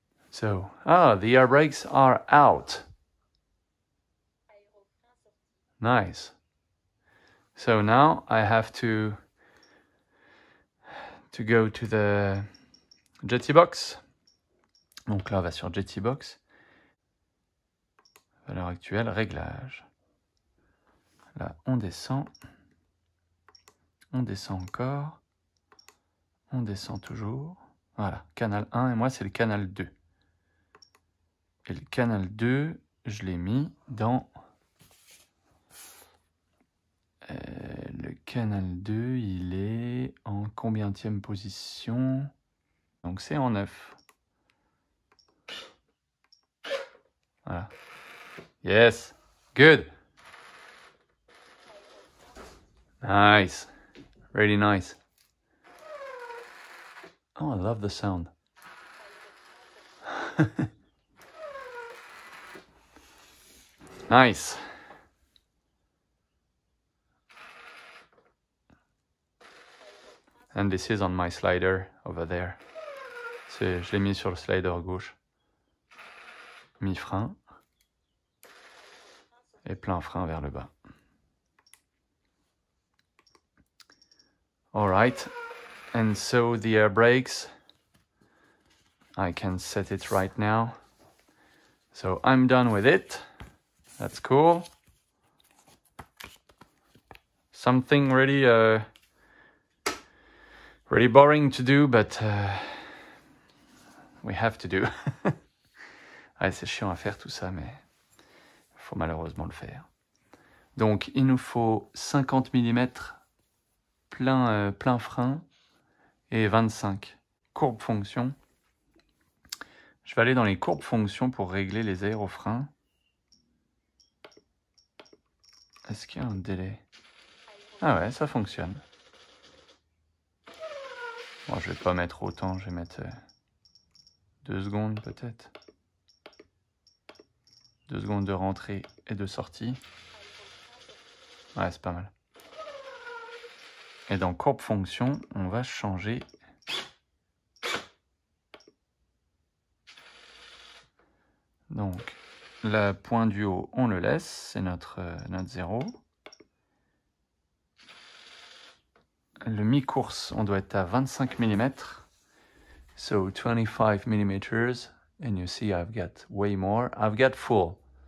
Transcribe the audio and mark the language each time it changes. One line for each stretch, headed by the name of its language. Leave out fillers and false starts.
English: So, the air brakes are out. Nice. So now I have to go to the Jetty box.
French: Donc là, on va sur Jetty box. Valeur actuelle, réglage. Là, on descend. On descend encore. On descend toujours. Voilà, canal 1 et moi, c'est le canal 2. Et le canal 2, je l'ai mis dans... le canal 2, il est en combienième position? Donc c'est en 9.
English: Voilà. Yes. Good. Nice. Really nice. Oh, I love the sound. Nice. And this is on my slider over there.
French: Je l'ai mis sur le slider gauche. Mi-frein. Et plein frein vers le bas.
English: All right. And so the air brakes, I can set it right now. So I'm done with it. That's cool. Something really boring to do, but we have to do.
French: Ouais, c'est chiant à faire tout ça, mais il faut malheureusement le faire. Donc, il nous faut 50 mm plein frein et 25. Courbe fonction. Je vais aller dans les courbes fonctions pour régler les aérofreins. Est-ce qu'il y a un délai? Ah ouais, ça fonctionne. Bon, je vais pas mettre autant, je vais mettre 2 secondes peut-être. 2 secondes de rentrée et de sortie. Ouais, c'est pas mal. Et dans courbe fonction, on va changer. Donc, le point du haut, on le laisse, c'est notre 0. Le mi-course, on doit être à 25 mm.
English: So 25 mm, and you see I've got way more. I've got full.